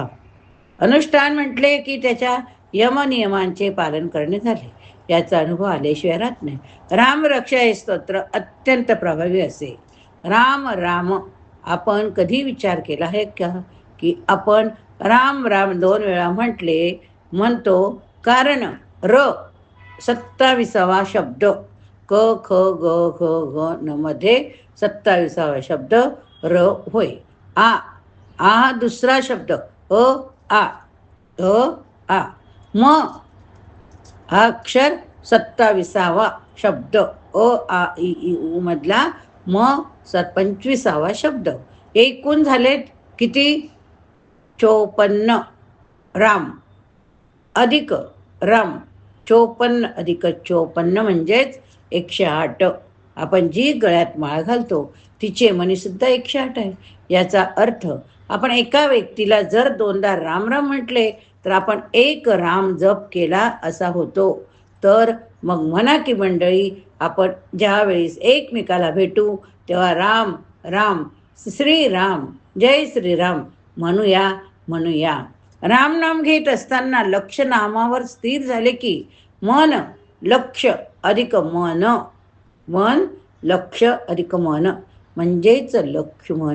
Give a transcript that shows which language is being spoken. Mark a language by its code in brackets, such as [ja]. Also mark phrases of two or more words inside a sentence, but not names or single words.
[mr] अनुष्ठान म्हटले की त्याच्या यमनियमांचे पालन करणे झाले याचा अनुभव आल्याशिवाय राहत नाही. रामरक्षा हे स्तोत्र अत्यंत प्रभावी असे. राम राम आपण कधी विचार केला आहे का की आपण राम राम 2 वेळा म्हणतो कारण र 27वा शब्द क ख ग घ घ न मध्ये 27वा शब्द र होय. आ हा दुसरा शब्द आ म हा अक्षर 27वा शब्द, अ आ इ ई उ मधला म 25वा शब्द. एकूण झालेत किती? 54. राम अधिक राम, 54 अधिक 54 म्हणजेच 108. आपण जी गळ्यात माळ घालतो तिचे मनी सुद्धा 108 आहे. याचा अर्थ आपण एका व्यक्तीला जर 2दा राम राम म्हटले तर आपण एक राम जप केला असा होतो. तर मग म्हणा की मंडळी, आपण ज्या वेळेस एकमेकाला भेटू तेव्हा राम राम, श्रीराम, जय श्रीराम म्हणूया म्हणूया. रामनाम घेत असताना लक्ष नामावर स्थिर झाले की मन लक्ष अधिक मन, मन लक्ष अधिक मन म्हणजेच लक्ष्मण.